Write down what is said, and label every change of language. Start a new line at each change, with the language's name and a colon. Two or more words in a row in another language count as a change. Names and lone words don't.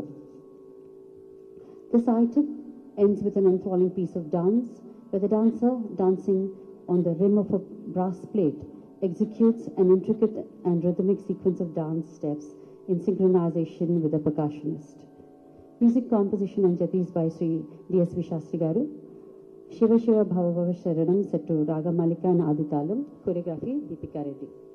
English: This item ends with an enthralling piece of dance where the dancer, dancing on the rim of a brass plate, executes an intricate and rhythmic sequence of dance steps in synchronization with the percussionist. Music composition and jatis by Sri DSV Shastri Garu. Shiva Shiva Bhava Bhava Sharanam set to Raga Malika and Aditalam. Choreography Deepika Reddy.